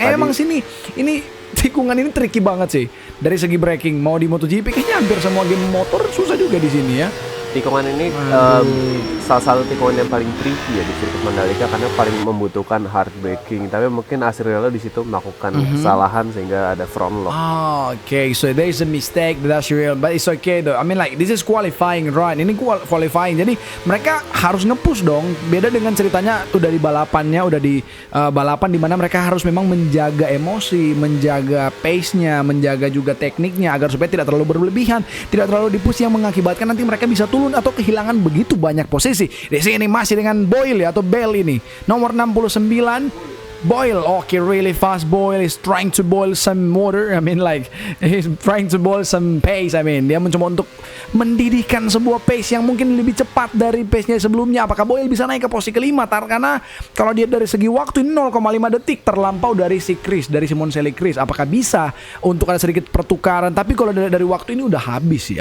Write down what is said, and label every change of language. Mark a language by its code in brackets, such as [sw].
[id] Emang sini ini tikungan ini tricky banget sih dari segi braking. Mau di MotoGP kayaknya hampir semua game motor susah juga di sini ya. Tikungan ini salah satu tikungan yang paling tricky ya di sirkuit Mandalika karena paling membutuhkan hard braking. Tapi mungkin Asri Yellow di situ melakukan kesalahan sehingga ada front lock. [en] Okay, so there is a mistake that Asri Yellow, but it's okay though. I mean like this is qualifying, right? Ini qualifying. [id] Jadi mereka harus nge-push dong. Beda dengan ceritanya udah di balapannya, udah di balapan di mana mereka harus memang menjaga emosi, menjaga pace-nya, menjaga juga tekniknya agar supaya tidak terlalu berlebihan, tidak terlalu di-push yang mengakibatkan nanti mereka bisa turun atau kehilangan begitu banyak posisi. Di sini masih dengan Boyle ya, atau Bell ini. [en] Nomor 69 Boyle. Okay, really fast. Boyle is trying to boil some water. I mean like he's trying to boil some pace. I mean [id] dia mencoba untuk mendidihkan sebuah pace yang mungkin lebih cepat dari pace-nya sebelumnya. Apakah Boyle bisa naik ke posisi kelima? Karena kalau dia dari segi waktu ini 0,5 detik terlampau dari si Chris, dari Simoncelli Chris. Apakah bisa untuk ada sedikit pertukaran? Tapi kalau dari waktu ini udah habis sih.